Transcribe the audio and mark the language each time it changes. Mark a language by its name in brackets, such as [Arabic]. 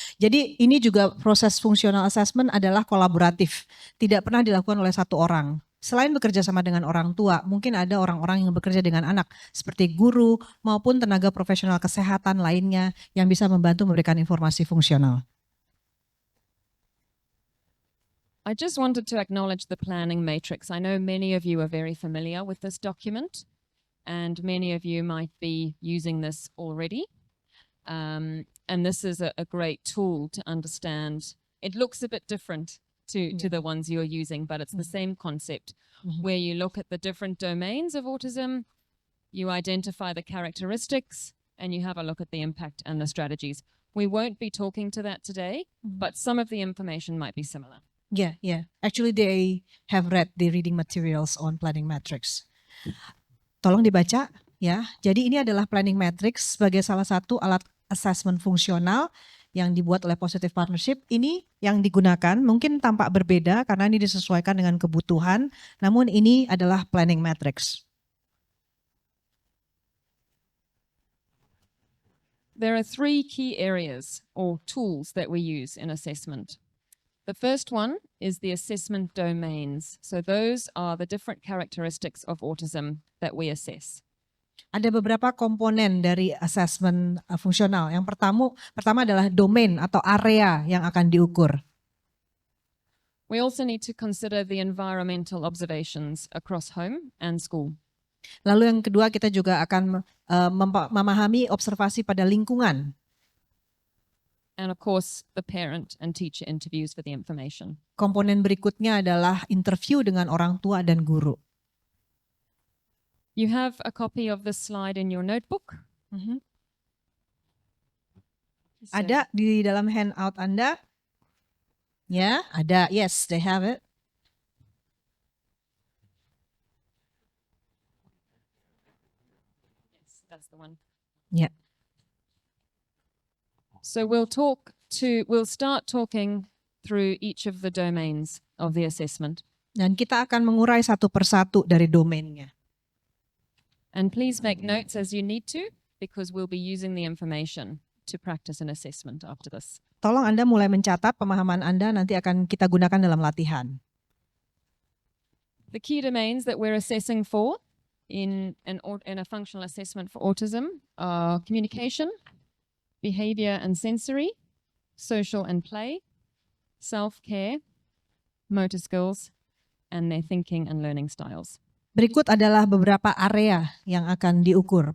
[Indonesian] Jadi ini juga proses fungsional assessment adalah kolaboratif. Tidak pernah dilakukan oleh satu orang. Selain bekerja sama dengan orang tua, mungkin ada orang-orang yang bekerja dengan anak seperti guru maupun tenaga profesional kesehatan lainnya yang bisa membantu memberikan informasi fungsional. [English] I just wanted to acknowledge the planning matrix. I know many of you are very familiar with this document, and many of you might be using this already. And this is a great tool to understand. It looks a bit different to the ones you're using, but it's the same concept where you look at the different domains of autism, you identify the characteristics, and you have a look at the impact and the strategies. We won't be talking to that today, but some of the information might be similar. Yeah. Actually, they have read the reading materials on planning matrix. [Indonesian] Tolong dibaca ya. Jadi ini adalah planning matrix sebagai salah satu alat assessment fungsional yang dibuat oleh Positive Partnership. Ini yang digunakan mungkin tampak berbeda karena ini disesuaikan dengan kebutuhan, namun ini adalah planning matrix. [English] There are three key areas or tools that we use in assessment. The first one is the assessment domains. So those are the different characteristics of autism that we assess. [Indonesian] Ada beberapa komponen dari assessment fungsional. Yang pertama adalah domain atau area yang akan diukur. [English] We also need to consider the environmental observations across home and school. [Indonesian] Lalu yang kedua kita juga akan memahami observasi pada lingkungan. [English] And of course, the parent and teacher interviews for the information. [Indonesian] Komponen berikutnya adalah interview dengan orang tua dan guru. [English] You have a copy of this slide in your notebook. Mhm. So- [Indonesian] Ada di dalam handout Anda? Ya, ada. [English] Yes, they have it. Yes, that's the one. [Indonesian] Ya. [English] So we'll start talking through each of the domains of the assessment. [Indonesian] Dan kita akan mengurai satu persatu dari domainnya. [English] And please make notes as you need to, because we'll be using the information to practice an assessment after this. [Indonesian] Tolong Anda mulai mencatat pemahaman Anda, nanti akan kita gunakan dalam latihan. [English] The key domains that we're assessing for in a functional assessment for autism are communication, behavior and sensory, social and play, self-care, motor skills, and their thinking and learning styles. [Indonesian] Berikut adalah beberapa area yang akan diukur.